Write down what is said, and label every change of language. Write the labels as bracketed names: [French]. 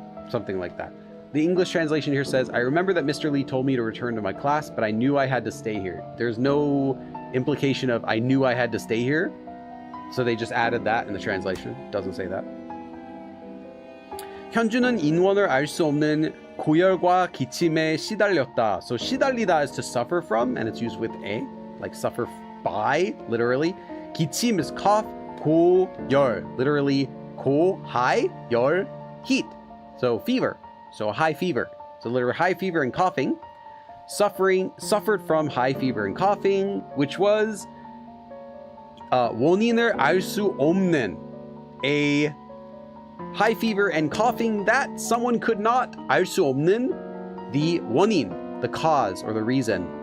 [English] Something like that. The English translation here says, I remember that Mr. Lee told me to return to my class, but I knew I had to stay here. There's no implication of I knew I had to stay here. So they just added that in the translation. Doesn't say that. [Korean] 현주는 인원을 알 수 없는 고열과 기침에 시달렸다. [English] So 시달리다 is to suffer from, and it's used with a, like suffer by, literally. 기침 is cough. 고열, literally 고, high, 열, heat. So fever. So high fever. So literally high fever and coughing. Suffered from high fever and coughing, which was [Korean] 원인을 알 수 없는, [English] a high fever and coughing that someone could not, [Korean] 알 수 없는, [English] the 원인, the cause or the reason.